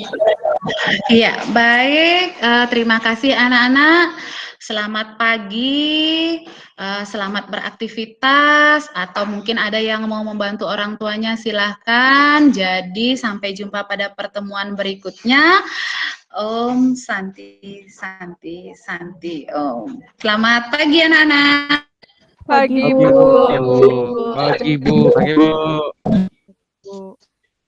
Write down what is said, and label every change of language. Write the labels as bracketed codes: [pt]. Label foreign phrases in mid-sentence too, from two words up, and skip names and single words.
[id] Iya, baik. Terima kasih anak-anak. Selamat pagi, selamat beraktivitas, atau mungkin ada yang mau membantu orang tuanya, silahkan. Jadi sampai jumpa pada pertemuan berikutnya. [sa] Om Santi, Santi, Santi, Om. [id] Selamat pagi anak-anak. Pagi, Bu. Pagi, Bu. Pagi, Bu.